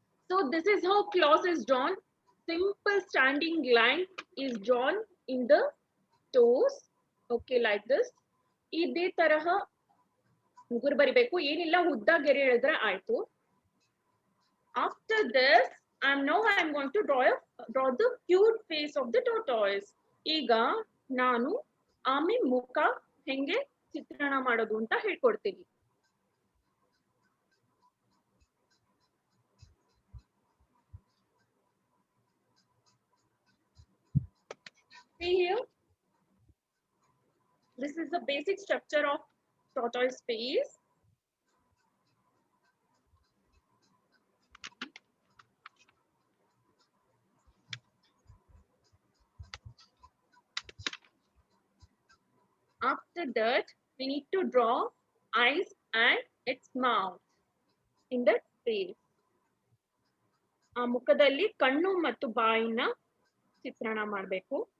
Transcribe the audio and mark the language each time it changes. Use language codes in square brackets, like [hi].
[en] So this is how claws is drawn. Simple standing line is drawn in the toes. Okay, like this. [kn] ಇದೇ ತರಹ ಉಗುರು ಬರಿಬೇಕು. ಏನಿಲ್ಲ, ಉದ್ದ ಗೆರೆ ಎಳೆದ್ರೆ ಆಯ್ತು. [en] After this, I am going to draw the cute face of the tortoise. [kn] ಈಗ ನಾನು ಆಮೆ ಮುಖ ಹೆಂಗೆ ಚಿತ್ರಣ ಮಾಡೋದು ಅಂತ ಹೇಳ್ಕೊಡ್ತೀನಿ. [en] See here, this is the basic structure of tortoise face. After that, we need to draw eyes and its mouth in that face. [kn] ಆ ಮುಖದಲ್ಲಿ ಕಣ್ಣು ಮತ್ತು ಬಾಯಿನ ಚಿತ್ರಣ ಮಾಡಬೇಕು.